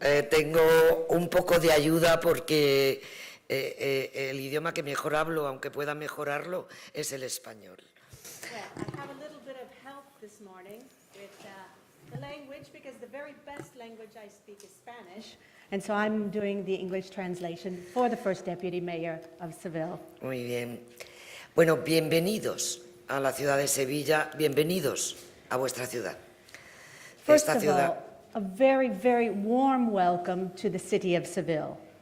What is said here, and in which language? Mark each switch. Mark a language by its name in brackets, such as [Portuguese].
[Spanish] Tengo un poco de ayuda porque el idioma que mejor hablo, aunque pueda mejorarlo, es el español. [English] I have a little bit of help this morning with the language, because the very best language I speak is Spanish, and so I'm doing the English translation for the first Deputy Mayor of Seville. [Spanish] Muy bien. Bueno, bienvenidos a la ciudad de Sevilla, bienvenidos a vuestra ciudad. [English] First of all, a very, very warm welcome to the city of Seville.